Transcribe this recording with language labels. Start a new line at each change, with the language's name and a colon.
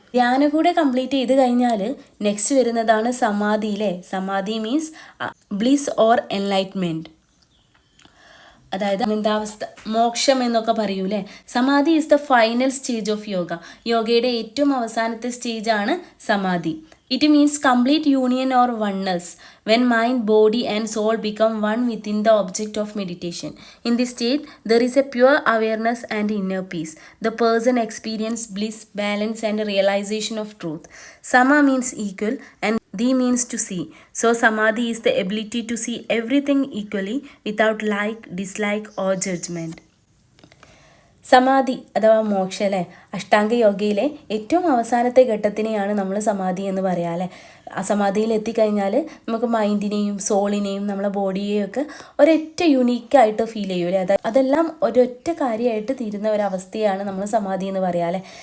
Malayalam: ധ്യാനം കൂടെ കംപ്ലീറ്റ് ചെയ്ത് കഴിഞ്ഞാൽ നെക്സ്റ്റ് വരുന്നതാണ് സമാധി അല്ലേ. സമാധി
English: means bliss or enlightenment,
Malayalam: അതായത് അനന്താവസ്ഥ, മോക്ഷം എന്നൊക്കെ പറയൂലേ.
English: Samadhi is the final stage of yoga.
Malayalam: യോഗയുടെ ഏറ്റവും അവസാനത്തെ സ്റ്റേജാണ് സമാധി.
English: It means complete union or oneness, when mind, body and soul become one within the object of meditation. In this state, there is a pure awareness and inner peace. The person experiences bliss, balance and realization of truth. Sama means equal and Di means to see. So Samadhi is the ability to see everything equally without like, dislike or judgment.
Malayalam: സമാധി അഥവാ മോക്ഷ അല്ലേ. അഷ്ടാംഗ യോഗയിലെ ഏറ്റവും അവസാനത്തെ ഘട്ടത്തിനെയാണ് നമ്മൾ സമാധി എന്ന് പറയാം അല്ലേ. ആ സമാധിയിൽ എത്തിക്കഴിഞ്ഞാൽ നമുക്ക് മൈൻഡിനെയും സോളിനെയും നമ്മളെ ബോഡിയെയും ഒക്കെ ഒരൊറ്റ യുണീക്കായിട്ട് ഫീൽ ചെയ്യും അല്ലേ. അതെല്ലാം ഒരൊറ്റ കാര്യമായിട്ട് തീരുന്ന ഒരവസ്ഥയാണ് നമ്മൾ സമാധി എന്ന് പറയാം അല്ലേ.